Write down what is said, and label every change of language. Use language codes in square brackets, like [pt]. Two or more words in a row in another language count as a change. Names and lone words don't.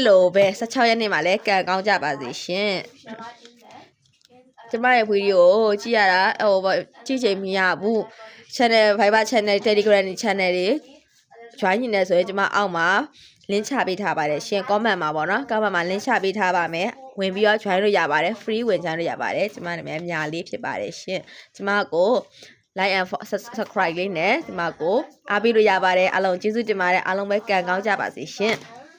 [my] လိုပဲ16ရက်နေ့မှာလဲကံကောင်းကြပါစေရှင်ကျမရဲ့ဗီဒီယိုကိုကြည့်ရတာကြည့်ချိန်မရဘူး [en] channel Viber channel Telegram channel [my] တွေ join နေတယ်ဆိုရင်ကျမအောက်မှာ link ချပေးထားပါတယ်ရှင် comment မှာပေါ့နော် comment မှာ link ချပေးထားပါမယ်ဝင်ပြီးတော့ join လို့ရပါတယ် free ဝင် join လို့ရပါတယ်ကျမနာမည်ညာလေးဖြစ်ပါတယ်ရှင်ကျမကို [en] like and subscribe [my] လေးနဲ့ဒီမှာကိုအားပေးလို့ရပါတယ်အားလုံးကျေးဇူးတင်ပါတယ်အားလုံးပဲကံကောင်းကြပါစေရှင်